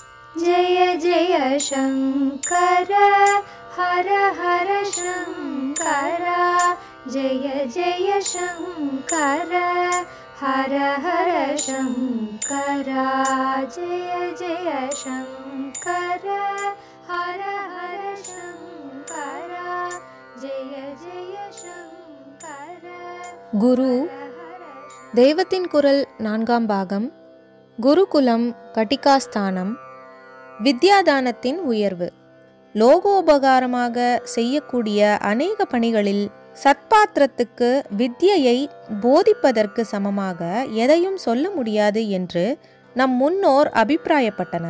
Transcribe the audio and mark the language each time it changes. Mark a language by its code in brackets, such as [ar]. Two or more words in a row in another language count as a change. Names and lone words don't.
[sa] जय जय शंकर हर हर शंकर जय जय शंकर हर हर शंकर जय जय शंकर हर हर शंकर जय जय शंकर. [ta] குரு தெய்வத்தின் குரல் 4ஆம் பாகம். குருகுலம் கட்டிகாஸ்தானம். வித்யாதானத்தின் உயர்வு. லோகோபகாரமாக செய்யக்கூடிய அநேக பணிகளில் சத்பாத்திரத்துக்கு வித்யையை போதிப்பதற்கு சமமாக எதையும் சொல்ல முடியாது என்று நம் முன்னோர் அபிப்பிராயப்பட்டனர்.